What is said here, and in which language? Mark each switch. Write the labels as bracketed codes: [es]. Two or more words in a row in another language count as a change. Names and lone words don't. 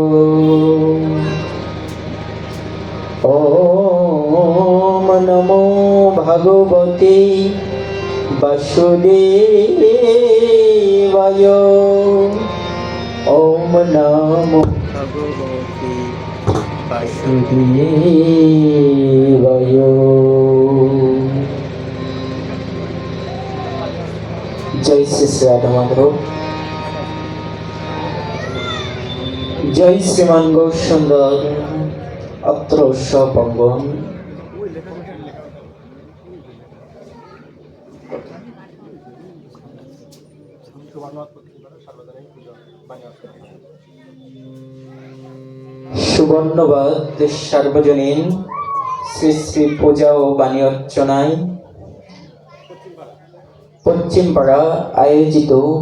[sa] ওম নমো ভগবতে বাসুদেবায়। ওম নমো ভগবতে বাসুদেবায়। [bn] জয় শ্রী রাধা মাধব। জয় শ্রীমান গৌরসুন্দর। অত্র সপঙ্গন। সুবর্ণবাদ সার্বজনীন শ্রী শ্রী পূজা ও বাণী অর্চনায় পশ্চিমপাড়া আয়োজিত